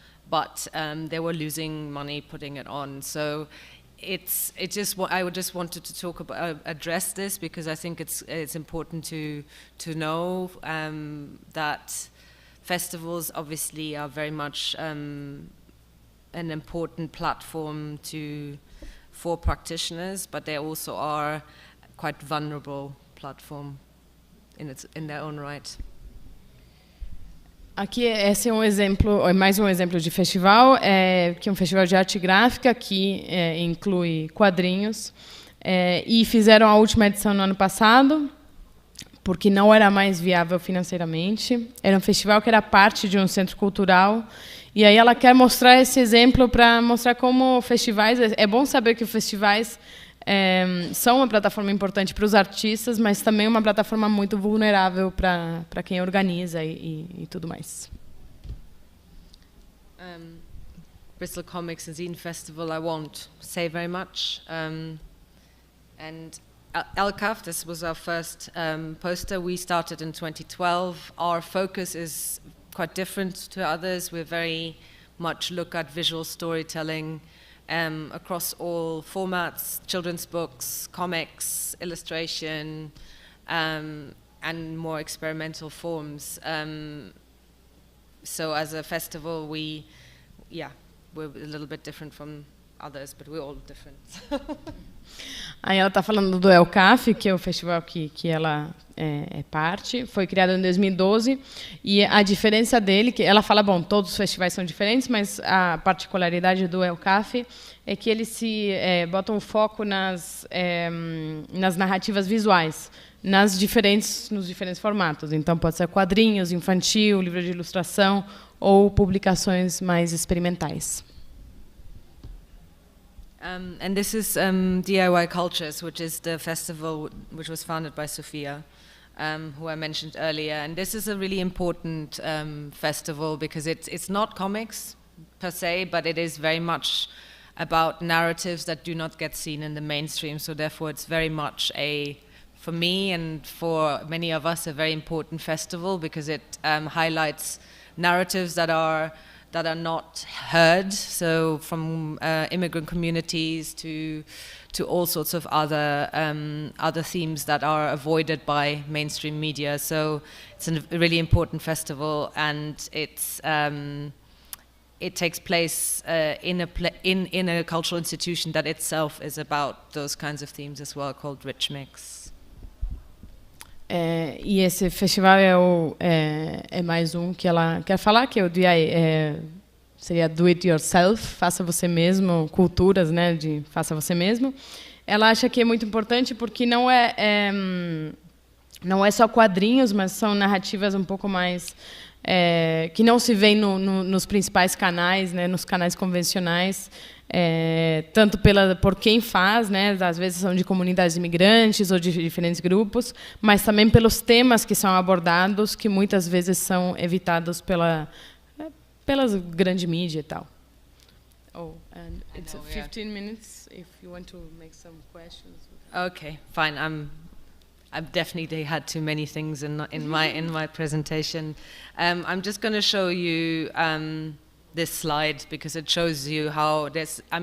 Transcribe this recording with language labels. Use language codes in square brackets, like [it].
[en] but they were losing money putting it on. So I would just wanted to talk about address this, because I think it's important to know that festivals obviously are very much an important platform for practitioners, but they also are quite vulnerable platform in their own right. [pt] Aqui esse é um exemplo, mais um exemplo de festival, que é um festival de arte gráfica que inclui quadrinhos, e fizeram a última edição no ano passado, porque não era mais viável financeiramente. Era um festival que era parte de um centro cultural, e aí ela quer mostrar esse exemplo para mostrar como festivais... É bom saber que os festivais são uma plataforma importante para os artistas, mas também uma plataforma muito vulnerável para quem organiza e tudo mais. [en] Bristol Comics and Zine Festival, I won't say very much. And ELCAF, this was our first poster. We started in 2012. Our focus is quite different to others. We very much look at visual storytelling across all formats: children's books, comics, illustration, and more experimental forms. So as a festival, we're a little bit different from others, but we're all different. [pt] Aí ela está falando do ELCAF, que é o festival que ela é parte. Foi criado em 2012, e a diferença dele, que ela fala, bom, todos os festivais são diferentes, mas a particularidade do ELCAF é que eles botam o foco nas narrativas visuais, nos diferentes formatos. Então, pode ser quadrinhos, infantil, livro de ilustração ou publicações mais experimentais. [en] And this is DIY Cultures, which is the festival which was founded by Sophia, who I mentioned earlier. And this is a really important festival because it's not comics per se, but it is very much about narratives that do not get seen in the mainstream. So therefore it's very much for me and for many of us, a very important festival, because it highlights narratives that are not heard, so from immigrant communities to all sorts of other themes that are avoided by mainstream media. So it's a really important festival, and it takes place in a cultural institution that itself is about those kinds of themes as well, called Rich Mix. [pt] E esse festival é mais um que ela quer falar, que é o DIY, seria [en] Do It Yourself, [pt] faça você mesmo, culturas, né, de faça você mesmo. Ela acha que é muito importante porque não é só quadrinhos, mas são narrativas um pouco mais que não se veem nos principais canais, né, nos canais convencionais. Tanto por quem faz, né, às vezes são de comunidades imigrantes ou de diferentes grupos, mas também pelos temas que são abordados, que muitas vezes são evitados pelas grande mídia e tal. [en] Oh, and it's 15 minutes if you want to make some questions. Okay, fine. I've definitely had too many things in my presentation. I'm just going to show you this slide because it shows you how there's